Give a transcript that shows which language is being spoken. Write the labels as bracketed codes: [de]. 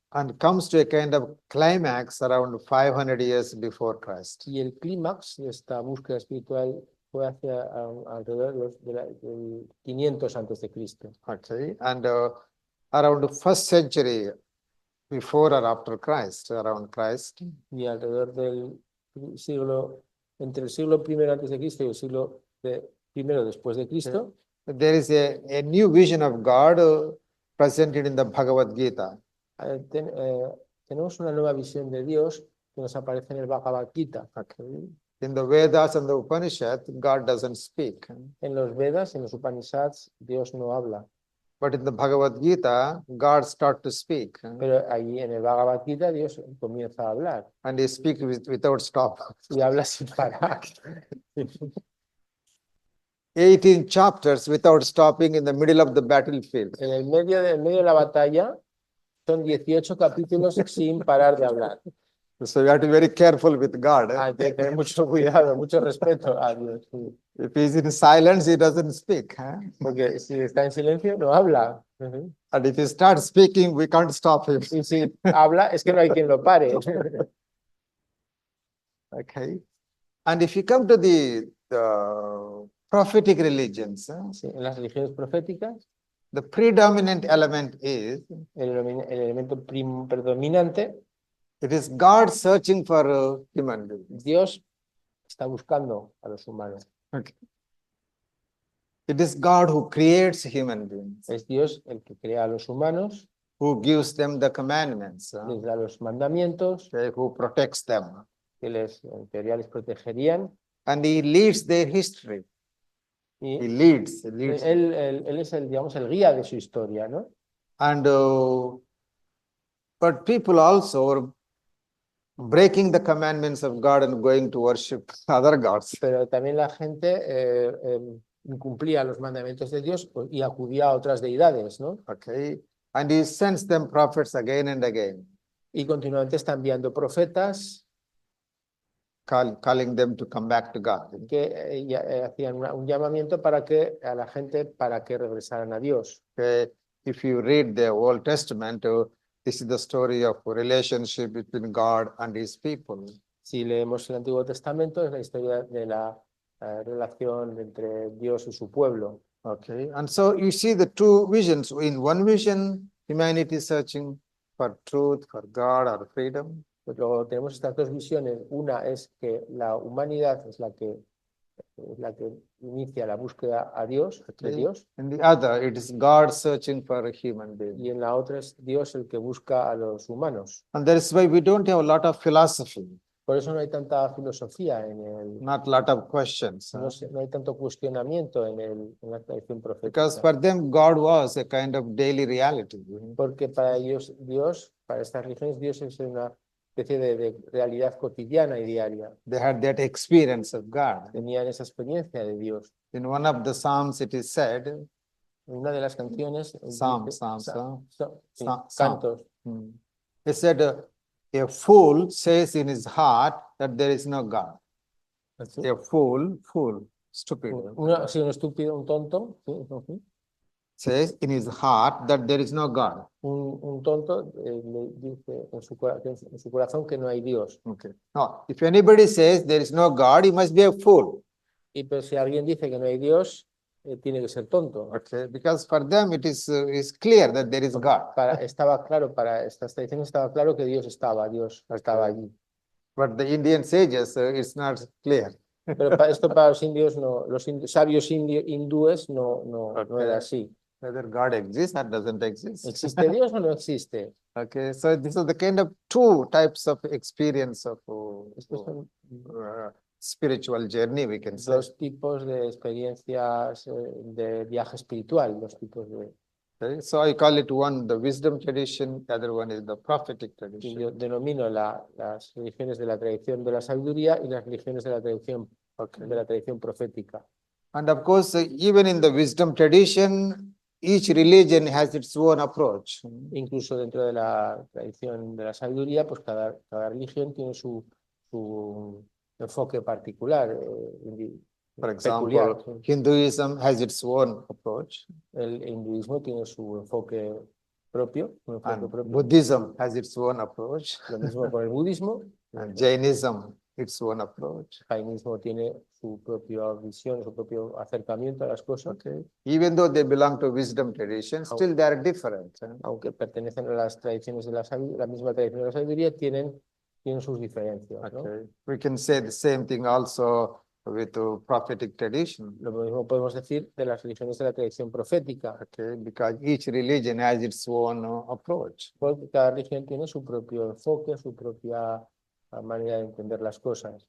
[en] And comes to a kind of climax around 500 years before Christ. [es] Y el clímax de esta búsqueda espiritual fue hacia alrededor del 500 antes de Cristo. [en] Okay, and around the first century before or after Christ, around Christ, [es] Y alrededor del siglo, entre el siglo I antes de Cristo y el siglo I después de Cristo, [en] there is a new vision of God presented in the Bhagavad Gita. [es] Tenemos una nueva visión de Dios que nos aparece en el Bhagavad Gita. [en] Okay. In the Vedas and the Upanishads, God doesn't speak. [es] En los Vedas, en los Upanishads, Dios no habla. [en] But in the Bhagavad Gita, God starts to speak. [es] Pero ahí en el Bhagavad Gita Dios comienza a hablar. [en] And he speaks without stop. [es] Y habla sin parar. [en] 18 chapters without stopping in the middle of the battlefield. [es] En el medio de la batalla son 18 capítulos sin parar de hablar. [en] So you have to be very careful with God. [es] Hay que tener mucho cuidado, mucho respeto a Dios. [en] If he's in silence, he doesn't speak. [es] Porque si está en silencio, no habla. [en] And if he starts speaking, we can't stop him. [es] Y si habla, es que no hay quien lo pare. [en] Okay. And if you come to the prophetic religions, [es] Sí, en las religiones proféticas, [en] the predominant element is, [es] el elemento predominante, [en] it is God searching for human beings. [es] Dios está buscando a los humanos. [en] Okay. It is God who creates human beings, [es] Es Dios el que crea a los humanos, [en] who gives them the commandments, [es] les da los mandamientos, [en] okay, who protects them, [es] que en teoría les protegerían, [en] and he leads their history. [es] y [en] He leads. [es] él es digamos, el guía de su historia, ¿no? [en] And but people also are breaking the commandments of God and going to worship other gods. [es] Pero también la gente incumplía los mandamientos de Dios y acudía a otras deidades, ¿no? [en] Okay, and he sends them prophets again and again, [es] Y continuamente está enviando profetas [en] calling them to come back to God. [es] que hacían un llamamiento a la gente para que regresaran a Dios. [en] Okay, if you read the Old Testament, this is the story of a relationship between God and his people. [es] Si leemos el Antiguo Testamento, es la historia de la relación entre Dios y su pueblo. [en] Okay, and so you see the two visions. In one vision, humanity is searching for truth, for God, or freedom. [es] Pues luego tenemos estas dos visiones. Una es que la humanidad es la que inicia la búsqueda a Dios, de [en] Okay. [es] Dios, [en] In the other, it is God searching for a human being. [es] y en la otra es Dios el que busca a los humanos. [en] And that is why we don't have a lot of philosophy, [es] Por eso no hay tanta filosofía [en] not a lot of questions. [es] no hay tanto cuestionamiento en la tradición [en] Because [es] profética. [en] for them, God was a kind of daily reality. [es] Porque para ellos, para estas religiones, Dios es una especie de realidad cotidiana y diaria. [en] They had that experience of God. [es] Tenían esa experiencia de Dios. [en] In one of the Psalms, it is said, [es] En una de las canciones, [en] Psalms, [es] sí, cantos, [en] it said, a fool says in his heart that there is no God. [es] Así. [en] A fool, stupid, [es] Sí, un estúpido, un tonto, sí, ujú. [en] says in his heart that there is no God. [es] Un tonto le dice en su corazón que no hay Dios. [en] Okay. Now, if anybody says there is no God, he must be a fool. [es] Y pero si alguien dice que no hay Dios, tiene que ser tonto. [en] Okay, because for them it is clear that there is God. [es] Estaba claro, para estas tradiciones estaba claro que Dios estaba allí. [en] But the Indian sages, it's not clear. [es] Pero esto para los indios, no, los sabios hindúes no era así. [en] Whether God exists or doesn't exist. [es] ¿Existe Dios o no existe? [en] Okay, so this is the kind of two types of experience of [es] Estos son [en] spiritual journey, we can say. [es] dos tipos de experiencias de viaje espiritual, dos tipos de... [en] Okay, so I call it one the wisdom tradition, the other one is the prophetic [es] que [en] tradition. [es] yo denomino las religiones de la tradición de la sabiduría y las religiones de la tradición profética. [en] And of course, even in the wisdom tradition, each religion has its own approach. [es] Incluso dentro de la tradición de la sabiduría, pues cada religión tiene su enfoque particular, [en] For [es] peculiar. [en] example, Hinduism has its own approach, [es] El hinduismo tiene su enfoque propio, [en] and Buddhism has its own approach, [es] Lo mismo con el budismo. [en] and Jainism its own approach. [es] El jainismo tiene su propia visión, su propio acercamiento a las cosas. [en] Okay. Even though they belong to wisdom tradition, still they are different. [es] Aunque pertenecen a las tradiciones de la misma tradición de la sabiduría, tienen sus diferencias, ¿no? [en] Okay. We can say the same thing also with the prophetic tradition. [es] Lo mismo podemos decir de las religiones de la tradición profética. [en] Okay, because each religion has its own approach. [es] Porque cada religión tiene su propio enfoque, su propia manera de entender las cosas.